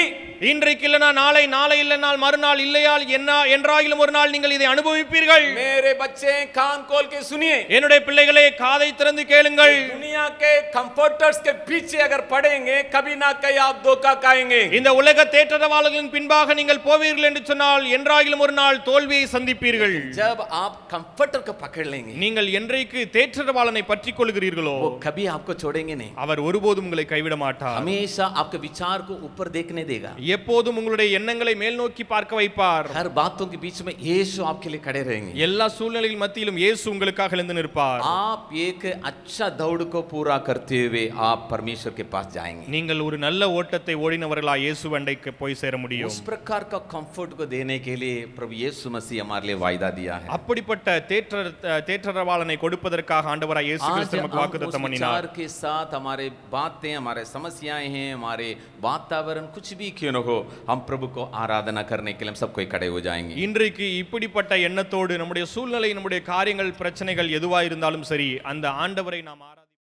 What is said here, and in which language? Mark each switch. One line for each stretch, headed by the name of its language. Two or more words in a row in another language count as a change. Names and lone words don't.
Tamil: இன்றைக்கு இல்லனா நாளை, நாளை இல்லனால் மறுநாள், இல்லையால் என்ன என்றாயிலும் ஒரு நாள் நீங்கள் இதை அனுபவிப்பீர்கள்.
Hindi: मेरे बच्चे कान खोल के सुनिए,
Tamil: என்னுடைய பிள்ளைகளே காதை திறந்து கேளுங்கள்.
Hindi: दुनिया के कंफर्टर्स के पीछे अगर पड़ेंगे कभी ना कहीं आप धोखा खाएंगे।
Tamil: இந்த உலக தேற்றரவாளர்களின் பின்பாக நீங்கள் போவீர்கள் என்று சொன்னால் என்றாயிலும் ஒரு நாள் தோல்வியை சந்திப்பீர்கள்.
Hindi: जब आप कंफर्टर को पकड़ लेंगे,
Tamil: நீங்கள் என்றைக்கு தேற்றரவாளனை பற்றிக் கொள்கிறீர்களோ
Hindi: वो कभी आपको छोड़ेंगे नहीं,
Tamil: அவர் ஒருபோதும் உங்களை கைவிட மாட்டார்.
Hindi: हमेशा आपके विचार को ऊपर देखने देगा,
Tamil: எப்போதும் உங்களுடைய எண்ணங்களை மேல் நோக்கி பார்க்க வைப்பார்.
Hindi: हर बातों के बीच में यीशु आपके लिए खड़े रहेंगे।
Tamil: எல்லா சூழ்நிலையின் மத்தியிலும் இயேசு உங்களுக்காக எழுந்து நிற்பார்.
Hindi: आप एक अच्छा दौड़ को पूरा करते हुए आप परमेश्वर के पास जाएंगे।
Tamil: நீங்கள் ஒரு நல்ல ஓட்டத்தை ஓடினவர்களாய் இயேசு அண்டைக்கு போய் சேர முடியும்.
Hindi: उस प्रकार का कंफर्ट को देने के लिए प्रभु यीशु मसीह हमारे लिए वायदा दिया है।
Tamil: அப்படிப்பட்ட தேற்றரவாளனை கொடுப்பதற்காக ஆண்டவராய் இயேசு கிறிஸ்து நமக்கு வாக்குத்தத்தம் பண்ணினார்.
Hindi: विचार के साथ हमारे बातें, हमारे समस्याएं हैं, हमारे वातावरण कुछ भी क्यों न हो, हम प्रभु को आराधना करने के लिए हम सब कोई खड़े हो जाएंगे।
Tamil: இன்றைக்கு இப்படிப்பட்ட எண்ணத்தோடு நம்முடைய சூழ்நிலை, நம்முடைய காரியங்கள், பிரச்சனைகள் எதுவாக இருந்தாலும் சரி, அந்த ஆண்டவரை நாம்